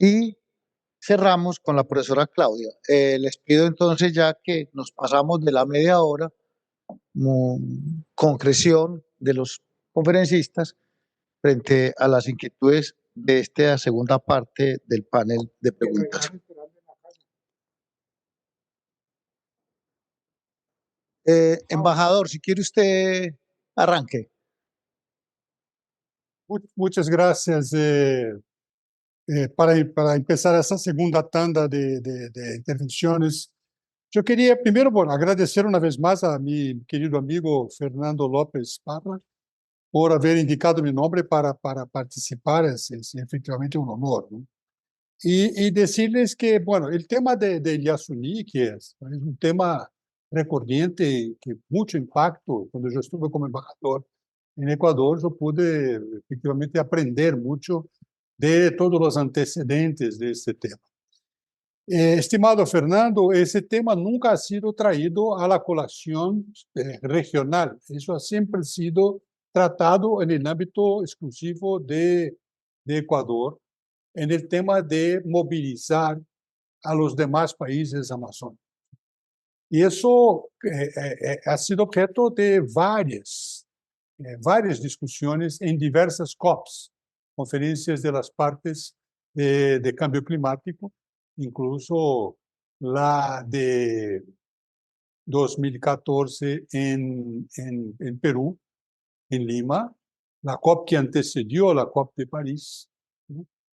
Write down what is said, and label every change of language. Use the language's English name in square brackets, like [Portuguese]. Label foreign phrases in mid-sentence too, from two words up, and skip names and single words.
[Spanish] Y cerramos con la profesora Claudia. Les pido entonces, ya que nos pasamos de la media hora, concreción de los conferencistas frente a las inquietudes de esta segunda parte del panel de preguntas. Embajador, si quiere usted arranque. Muchas gracias. [Portuguese] Para empezar essa segunda tanda de intervenções, eu queria primeiro, bueno, agradecer uma vez mais a meu querido amigo Fernando López Parra por haver indicado meu nome para participar. É efetivamente um honor, ¿no? E dizer-lhes que, bueno, o tema de Yasuní, que é um tema recorrente, que muito impacto, quando eu estive como embajador em Equador, eu pude efetivamente aprender muito de todos os antecedentes deste tema. [Spanish] Estimado Fernando, [Portuguese] esse tema nunca [Spanish] ha sido traído a la colación regional. [Portuguese] Isso ha sempre sido tratado [Spanish] en el ámbito exclusivo de Ecuador, en el tema de movilizar a los demás países amazónicos. [Portuguese] E isso ha sido objeto de várias discussões em diversas COPs, conferências [Spanish] de las partes de cambio climático, incluso la de 2014 en Perú, en Lima, la COP que antecedió la COP de París, ¿no?